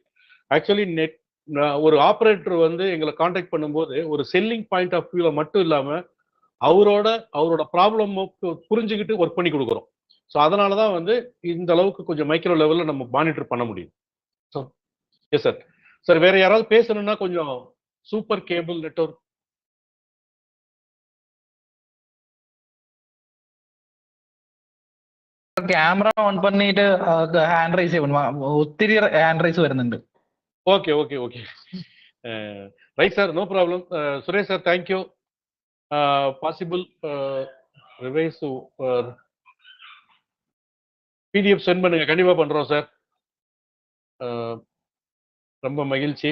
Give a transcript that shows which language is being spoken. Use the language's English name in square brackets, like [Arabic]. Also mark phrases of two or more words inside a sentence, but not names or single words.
[Tamil] ஆக்சுவலி ஒரு ஆப்ரேட்டர் வந்து எங்களை கான்டாக்ட் பண்ணும்போது ஒரு [English] selling point of view [Tamil] மட்டும் இல்லாம அவரோட ப்ராப்ளம் புரிஞ்சுக்கிட்டு ஒர்க் பண்ணி கொடுக்குறோம். ஸோ அதனாலதான் வந்து இந்த அளவுக்கு கொஞ்சம் [English] micro level [Tamil] நம்ம மானிட்டர் பண்ண முடியும். [English] So yes sir. [Tamil] சார் வேற யாராவது பேசணும்னா கொஞ்சம் சூப்பர் கேபிள் நெட்வொர்க். [English] camera on [Malayalam] പണിട്ട് [English] hand raise [Malayalam] ചെയ്യണം. ഒത്തിരി [English] hand raise [Malayalam] വരുന്നുണ്ട്. [English] OK right sir, no problem. Suresh sir, thank you. Possible revise PDF send [Tamil] பண்ணுங்க, கண்டிப்பா பண்றோம் சார். ரொம்ப மகிழ்ச்சி.